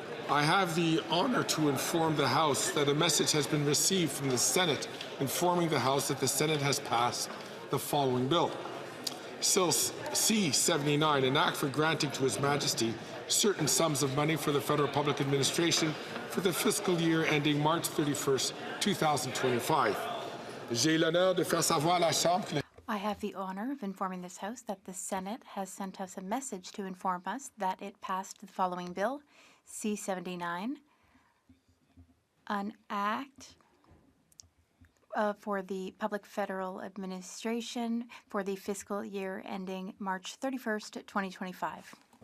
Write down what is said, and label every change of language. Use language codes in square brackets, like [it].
[en] I have the honour to inform the House that a message has been received from the Senate informing the House that the Senate has passed the following bill. C-79, an act for granting to His Majesty certain sums of money for the Federal Public Administration for the fiscal year ending March 31st, 2025. [fr] J'ai l'honneur de faire savoir à la Chambre. [en] I have the honor of informing this House that the Senate has sent us a message to inform us that it passed the following bill, C-79, an act for the Public Federal Administration for the fiscal year ending March 31st, 2025.